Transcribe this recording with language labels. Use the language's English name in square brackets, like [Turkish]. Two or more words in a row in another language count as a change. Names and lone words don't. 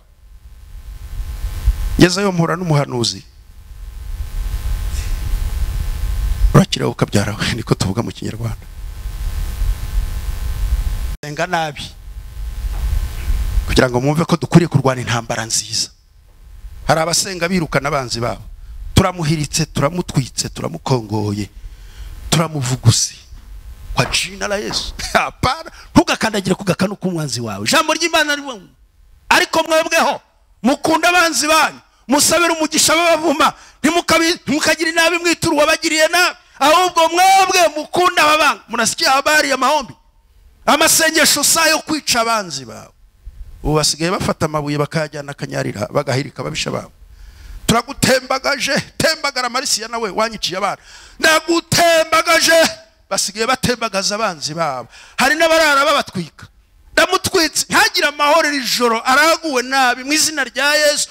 [Kinyarwanda] Ngezeyo mpura n'umuhanuzi, urakiraho ukabyarawe, niko tuvuga mu Kinyarwanda. Senga nabi kugira ngo mwumve ko dukwiriye kurwana intambara nziza. Hari abasenga birukana abanzi babo, turamuhiritse, turamutwitse, turamukongoye, turamuvuguse [Swahili] kwa jina la Yesu. Hapana, [Kinyarwanda] ntugakandagire ku gakanu k'umwanzi wawe. Ijambo ry'Imana rivuga, ariko mwebweho mukunda abanzi banyu, musabira umugisha babavuma, ntimukagira inabi mwitura uwabagiriye nabi, ahubwo mwebwe mukunda ababanga. [Swahili] Munasikia habari ya maombi, [Kinyarwanda] amasengesho sayo kwica abanzi bawe. Ubu basigaye bafata amabuye bakajyana akanyarira, bagahirika babisha babo. Turagutembagaje, tembagara Marisiya nawe wanyiciye abana, ndagutembagaje. Basigaye batembagaza abanzi babo. Hari n'abarara babatwika, ndamutwitse ntagira amahoro ijoro, araguwe nabi mu izina rya Yesu.